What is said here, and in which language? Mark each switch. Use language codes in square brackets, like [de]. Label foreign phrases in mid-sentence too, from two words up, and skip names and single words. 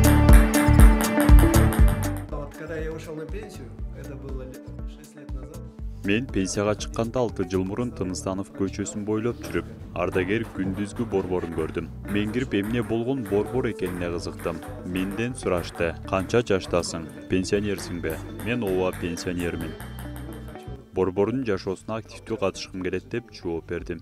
[ru] Когда я ушел на пенсию, это было 6 лет назад. [ky] Мен пенсияга чыкканда 6 жыл мурун Тыныстанов көчөсүн бойлоп жүрүп, ардагер күндүзгү борборун көрдүм. Мен кирип эмне болгон борбор экенине кызыктым. Менден сурашты: "Канча жаштасың? Пенсионерсиңби?" Мен ооба пенсионермин. Борбордун жашоосуна активдүү катышкым келет деп жооп бердим.